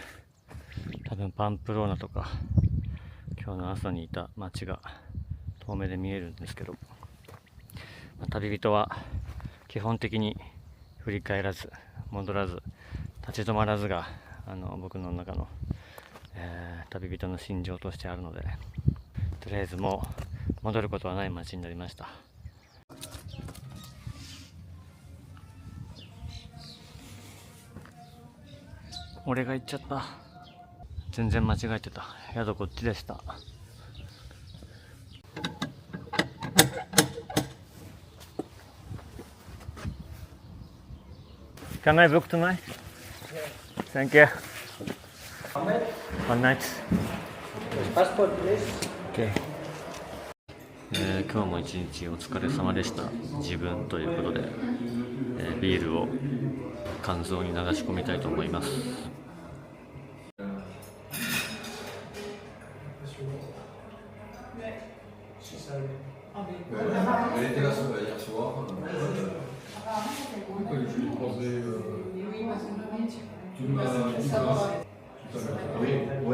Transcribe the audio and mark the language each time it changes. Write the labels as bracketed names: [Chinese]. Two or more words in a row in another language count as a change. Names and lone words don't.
[Japanese] 多分パンプローナとか今日の朝にいた街が遠目で見えるんですけど、旅人は基本的に振り返らず戻らず立ち止まらずが僕の中の、旅人の心情としてあるので、とりあえずもう戻ることはない街になりました。俺が行っちゃった。全然間違えてた。宿こっちでした。 [English] Can I book tonight? Thank you. One night. Passport, please. Okay. [Japanese] 今日も一日お疲れ様でした。自分ということで、ビールを肝臓に流し込みたいと思います。 [French] Elle était là hier soir. Je lui posais. Tu m'as dit oui, oui.